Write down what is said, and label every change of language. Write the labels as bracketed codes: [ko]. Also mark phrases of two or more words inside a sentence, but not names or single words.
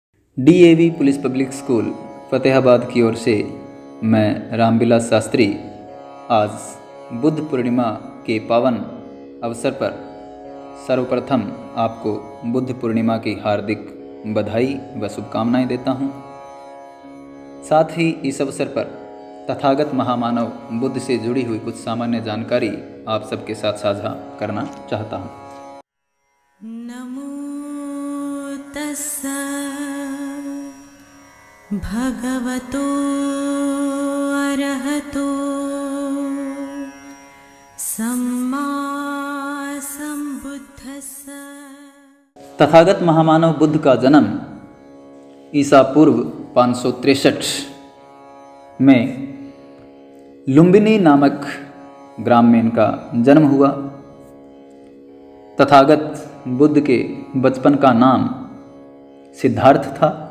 [hi] डीएवी पुलिस पब्लिक स्कूल फतेहाबाद की ओर से मैं रामविलास शास्त्री आज बुद्ध पूर्णिमा के पावन अवसर पर सर्वप्रथम आपको बुद्ध पूर्णिमा की हार्दिक बधाई व शुभकामनाएं देता हूं। साथ ही इस अवसर पर तथागत महामानव बुद्ध से जुड़ी हुई कुछ सामान्य जानकारी आप सबके साथ साझा करना चाहता हूं। [pi] नमो तस्सा भगवतो अरहतो सम्मा संबुद्धस्स। [hi] तथागत महामानव बुद्ध का जन्म ईसा पूर्व 563 में लुम्बिनी नामक ग्राम में इनका जन्म हुआ। तथागत बुद्ध के बचपन का नाम सिद्धार्थ था।